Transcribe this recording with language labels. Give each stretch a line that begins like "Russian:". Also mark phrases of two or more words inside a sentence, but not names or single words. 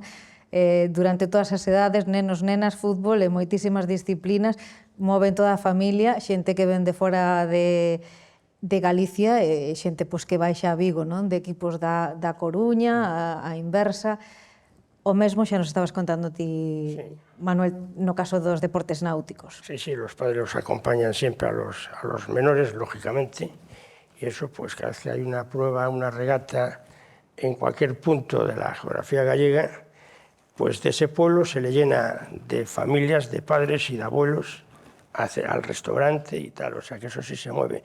Galician: Durante todas as edades, nenos, nenas, fútbol e moitísimas disciplinas, moven toda a familia, xente que ven de fora de Galicia e xente que baixa a Vigo, non? De equipos da Coruña, a inversa. O mesmo xa nos estabas contando ti, Manuel, no caso dos deportes náuticos.
Spanish: Sí, sí, los padres los acompañan siempre a los menores, lógicamente, y eso, pues cada vez que hay una prueba, una regata en cualquier punto de la geografía gallega, pues de ese pueblo se le llena de familias, de padres y de abuelos al restaurante y tal, o sea que eso sí se mueve.